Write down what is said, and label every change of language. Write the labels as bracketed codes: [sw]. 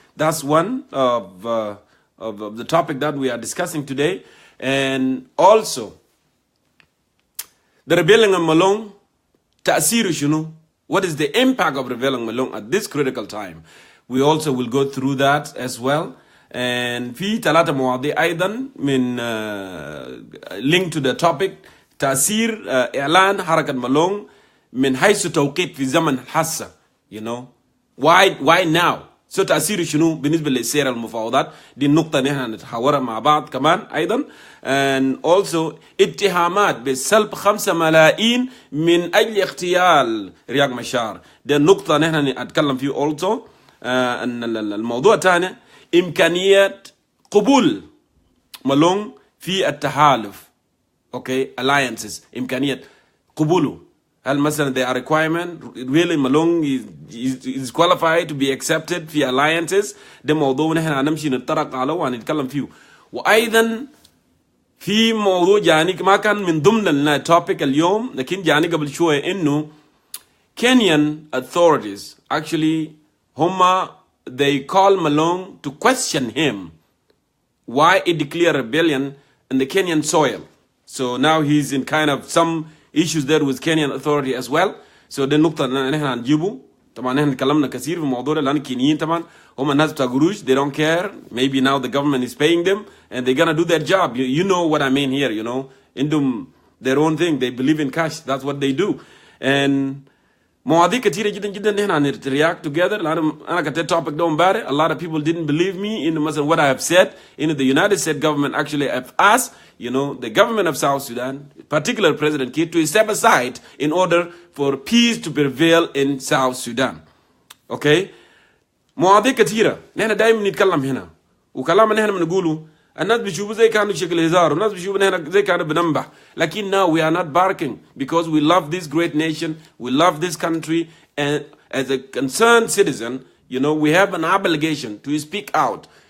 [en] That's one of the topic that we are discussing today. And also, the rebellion of Malong, [ar] ta'asiru shunu, [en] what is the impact of rebellion Malong at this critical time? We also will go through that as well. [ar] And في ثلاثة مواضيع أيضا من [en] link to the topic [ar] تأثير إعلان حركة مالون من حيث توقيت في زمن الحاسة. [en] You know why now? [ar] So تأثير شنو بالنسبة لسير المفاوضات؟ دي النقطة نحن نتحاورها مع بعض كمان أيضا. [en] And also [ar] اتهامات بسلب 5 ملايين من أجل اغتيال رياض مشار. دي النقطة نحن نتكلم فيه also. الموضوع الثاني إمكانية قبول مالون في التحالف. [en] Okay, alliances. [ar] إمكانية قبوله. هل مثلا [en] there are requirement really Malong is qualified to be accepted [ar] في [en] alliances. [ar] ده موضوع نحن هنمشي نتطرق عليه وهنتكلم فيه. وأيضا في موضوع جاني ما كان من ضمن التوبيك اليوم لكن جاني قبل شوية إنه [en] Kenyan authorities actually [ar] هما [en] they call Malong to question him why he declared rebellion in the Kenyan soil. So now he's in kind of some issues there with Kenyan authority as well. So the [ar] نقطة نحن هنجيبه. طبعا نحن تكلمنا كثير في الموضوع ده لأن الكينيين طبعا هم الناس بتاع قروش [en] they don't care. Maybe now the government is paying them and they're gonna do their job. You know what I mean here, you know. Indum their own thing. They believe in cash. That's what they do. And [ar] مواضيع كتيرة جدا جدا نحن [en] react together. [ar] أنا كتير topic ده مبارح. [en] A lot of people didn't believe me in what I have said. In the United States government actually have asked, the government of South Sudan, particular President Kiir, to step aside in order for peace to prevail in South Sudan. Okay? [ar] مواضيع كتيرة نحن دائما نتكلم هنا وكلامنا نحن بنقوله الناس بيشوفوا زي كانوا شكل هزار والناس بيشوفوا نحن زي كانوا بننبح لكن [en] now we are not barking because we love this great nation, we love this country, and as a concerned citizen, we have an obligation to speak out.